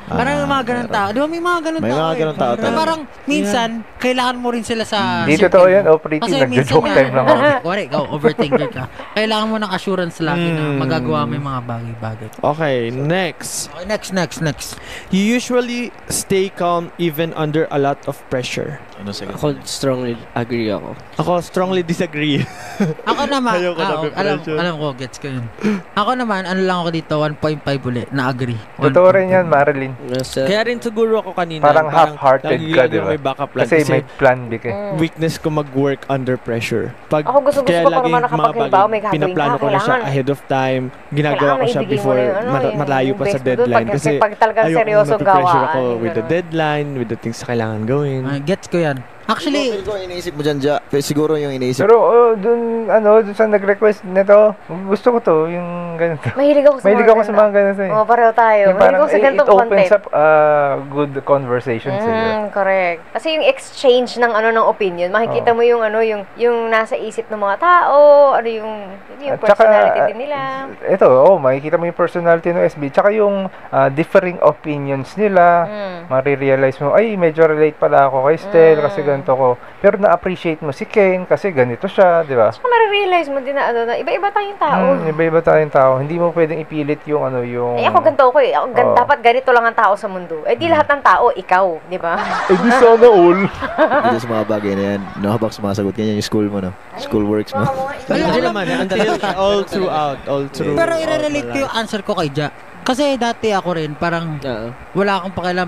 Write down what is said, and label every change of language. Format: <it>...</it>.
<tl>Parang may mga ganun tao. Di ba may mga ganun tao? May mga ganun tao. Parang, minsan, kailangan mo rin sila sa... Di totoo yan. Pretty, nagjo-joke time lang ako. Kuwari, ikaw, overthinker ka. Kailangan mo ng assurance lagi na magagawa mo yung mga bagay-bagay.</tl> <en>Okay, next. Okay, next. You usually stay calm even under a lot of pressure.</en> <tl>Ano sige? Ako strongly agree ako. Ako strongly disagree. Ako naman, Ayoko na pressure. alam ko, gets ko yun. Ako naman, ano lang ako dito, 1.5 ulit, na agree. Totoo rin yan, Marilyn. Kaya rin siguro ako kanina. Parang half-hearted ka, di ba? May backup plan. Kasi may plan B ka. Weakness ko mag-work under pressure. Ako gusto ko pa naman nakapag-halimbawa, may gagawin pinaplano ko na siya ahead of time. Ginagawa ko siya before malayo pa sa deadline. Kasi ayoko pressure ako with the deadline, with the things na kailangan gawin. Gets ko yan. Actually, Siguro iniisip mo dyan, siguro yung iniisip. Pero dun sa nag-request nito, gusto ko to, yung ganito. Mahilig ako sa mga ganito eh. Pareho tayo. Mahilig ako sa ganitong content.</tl> <en>It opens up good conversations. Correct.</en> <tl>Kasi yung exchange ng ng opinion, makikita mo yung nasa isip ng mga tao, yung personality din nila. Ito, makikita mo yung personality ng SB, tsaka yung differing opinions nila. Marirealize mo, ay, medyo relate pala ako kay Stel, kasi ganito ko. Pero na-appreciate mo si Ken kasi ganito siya, di ba? So, marirealize mo din na iba-iba tayong tao. Iba-iba tayong tao. Hindi mo pwedeng ipilit yung ako ganito ko eh. Dapat ganito lang ang tao sa mundo. Di lahat ng tao, ikaw, di ba? Di sana all. Dito sa mga bagay na yan, habang sumasagot ganyan yung school mo, no? School works mo. Hindi naman, until all throughout. Pero i-relate ko yung answer ko kay Ja. Kasi dati ako rin, parang wala akong pakialam.</tl>